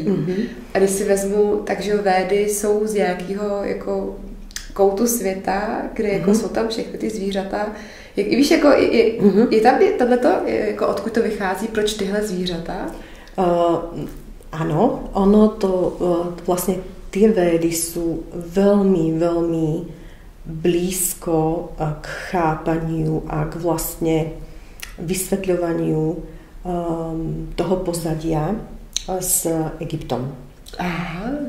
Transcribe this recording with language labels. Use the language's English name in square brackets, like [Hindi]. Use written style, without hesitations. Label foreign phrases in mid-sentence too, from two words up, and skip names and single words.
[Czech] A když si vezmu, takže Védy jsou z nějakého jako koutu světa, kde jako jsou tam všechny ty zvířata. Víš, jako je tam tohleto, jako odkud to vychází, proč tyhle zvířata? [Slovak] Áno, ono to vlastne tie védy sú veľmi, veľmi blízko k chápaniu a k vlastne vysvetľovaniu toho pozadia s Egyptom. Aha.